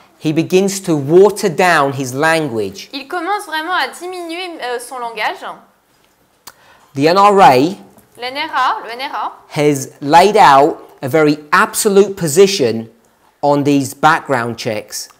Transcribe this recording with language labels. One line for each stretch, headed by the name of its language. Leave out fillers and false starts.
English: he begins to water down his language.
French: il commence vraiment à diminuer son langage.
English: The NRA
French: Le NRA
English: has laid out a very absolute position on these background checks.